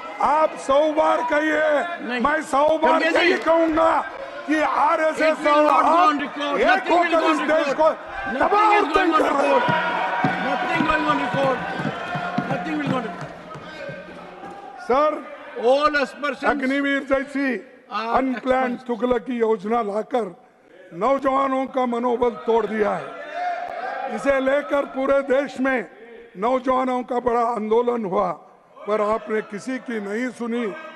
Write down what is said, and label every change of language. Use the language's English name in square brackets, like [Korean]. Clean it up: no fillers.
[Hindi] आप 100 बार कहिए, मैं 100 बार यही कहूंगा कि आरएसएस और आप एक होकर इस देश को तबाह और तंग कर रहे हो। [English] Nothing going on record. Nothing will go on record. [Hindi] Sir, [English] All aspersions. [Hindi] Agniveer जैसी अनप्लान तुगलकी योजना लाकर नौजवानों का मनोबल तोड़ दिया है। इसे लेकर पूरे देश में नौजवानों का बड़ा आंदोलन हुआ, पर आपने किसी की नहीं सुनी।